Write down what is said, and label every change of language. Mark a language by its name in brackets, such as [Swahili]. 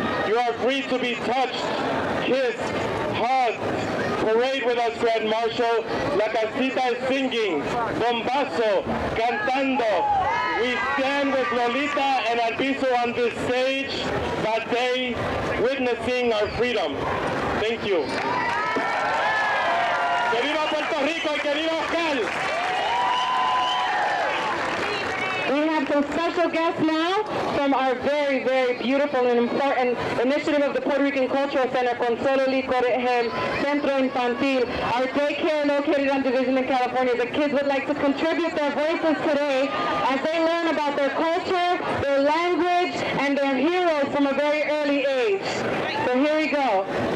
[English] You are free to be touched, kissed, hugged. Parade with us, Grand Marshal. La Casita is singing. [Spanish] Bombazo, cantando. [English] We stand with Lolita and Albizu on this stage, that day, witnessing our freedom. Thank you. [Spanish] ¡Que viva Puerto Rico y que viva Oscar! [English] We have some special guests now from our very, very beautiful and important initiative of the Puerto Rican Cultural Center, Consuelo Licorregem Centro Infantil, our daycare located on Division in California. The kids would like to contribute their voices today as they learn about their culture, their language, and their heroes from a very early age. So here we go.